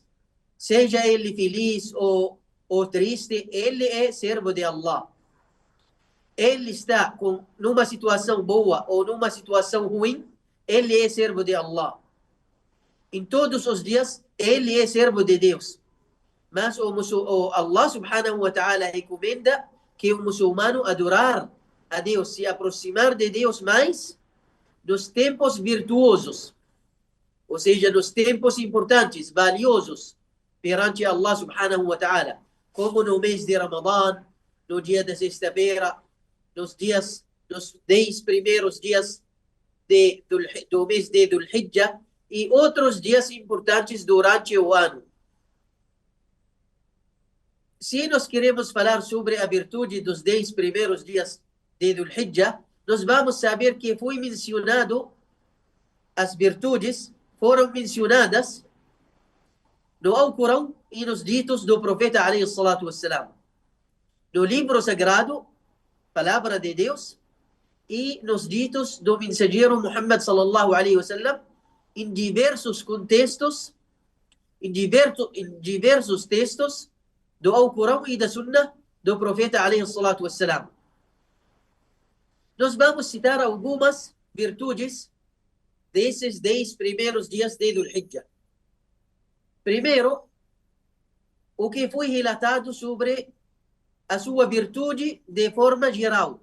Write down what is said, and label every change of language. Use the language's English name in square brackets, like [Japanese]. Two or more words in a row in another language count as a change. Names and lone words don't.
[Portuguese] Seja ele feliz ou triste, ele é servo de Allah. Ele está numa situação boa ou numa situação ruim, ele é servo de Allah. Em todos os dias, ele é servo de Deus. Mas o [Arabic] الله سبحانه وتعالى [Portuguese] recomenda que o muçulmano adorar a Deus, se aproximar de Deus mais nos tempos virtuosos, ou seja, nos tempos importantes, valiosos perante [Arabic] الله سبحانه وتعالى, [Portuguese] como no mês de Ramadã, no dia da sexta-feira, nos 10 primeiros dias do mês de Dhul Hijjah e outros dias importantes durante o ano. Se nós queremos falar sobre a virtude dos 10 primeiros dias de Dhul Hijjah, nós vamos saber que foi mencionado, as virtudes foram mencionadas no Alcorão e nos ditos do profeta [Arabic] عليه الصلاة والسلام. [Portuguese] No livro sagrado, palavra de Deus, e nos ditos do mensageiro Muhammad [Arabic] صلى الله عليه وسلم, [Portuguese] em diversos contextos, em diversos textos do Alcorão e da Sunnah do profeta [Arabic] عليه الصلاة والسلام. [Portuguese] Nós vamos citar algumas virtudes desses 10 primeiros dias de Dhul Hijjah. Primeiro, o que foi relatado sobre a sua virtude de forma geral.